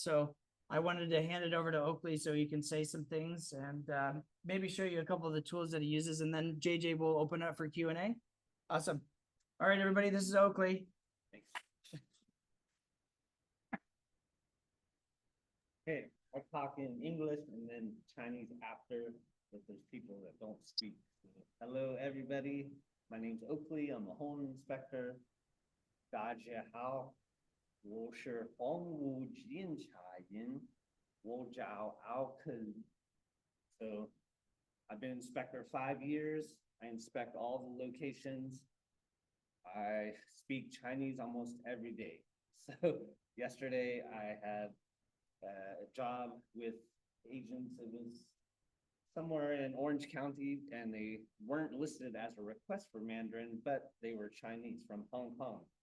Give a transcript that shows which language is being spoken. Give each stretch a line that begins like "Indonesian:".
English: So I wanted to hand it over to Oakley so he can say some things and maybe show you a couple of the tools that he uses, and then JJ will open up for Q&A. Awesome. All right, everybody, this is Oakley. Thanks. Okay, I'll talk in English and then Chinese after, if there's people that don't speak. Hello, everybody. My name's Oakley. I'm a home inspector.
Chinese: 大家好，我是房屋检查员，我叫奥克。
English: So I've been inspector 5 years. I inspect all the locations. I speak Chinese almost every day. So yesterday I had a job with agents. It was somewhere in Orange County, and they weren't listed as a request for Mandarin, but they were Chinese from Hong Kong.